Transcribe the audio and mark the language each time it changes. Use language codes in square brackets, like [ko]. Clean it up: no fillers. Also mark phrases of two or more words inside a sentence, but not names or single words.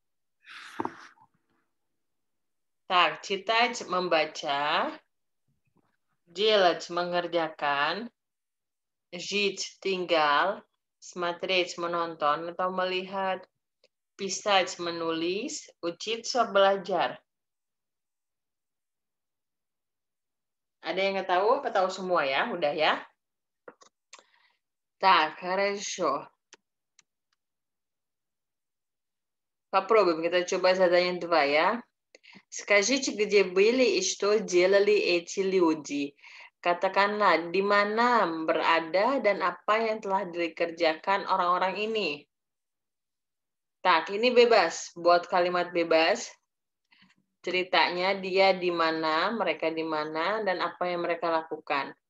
[id] Tak, Citaj membaca, Jilaj mengerjakan, Jij tinggal, Smatrij menonton atau melihat, Pisaj menulis, Ucitsa belajar. Ada yang nggak tahu? Apa tahu semua ya? Udah ya? [ru] Так, хорошо. Попробуем. [id] Kita coba задание 2 ya. [ru] Скажите, где были и что делали эти люди? [id] Katakanlah di mana berada dan apa yang telah dikerjakan orang-orang ini. Tak, ini bebas. Buat kalimat bebas. Ceritanya dia di mana, mereka di mana, dan apa yang mereka lakukan.